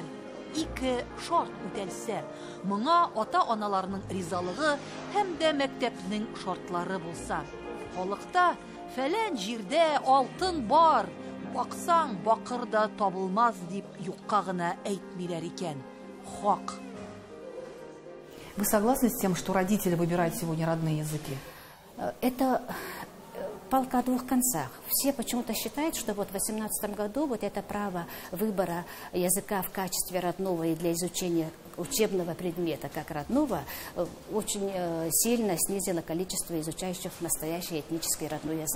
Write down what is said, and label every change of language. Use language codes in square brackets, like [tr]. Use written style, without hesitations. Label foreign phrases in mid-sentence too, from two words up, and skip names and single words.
[tt] Ике шарт үтәлсә, моңа ата-аналарның ризалыгы һәм дә мәктәпнең шартлары булса. Халыкта фәлән җирдә алтын бар, баксаң бакыр да табылмаз дип юкка гына әйтмиләр икән. Хак. [ru] Вы согласны с тем, что родители выбирают сегодня родные языки? Это палка о двух концах. Все почему-то считают, что вот в 2018 году вот это право выбора языка в качестве родного и для изучения учебного предмета как родного очень сильно снизило количество изучающих настоящий этнический родной язык.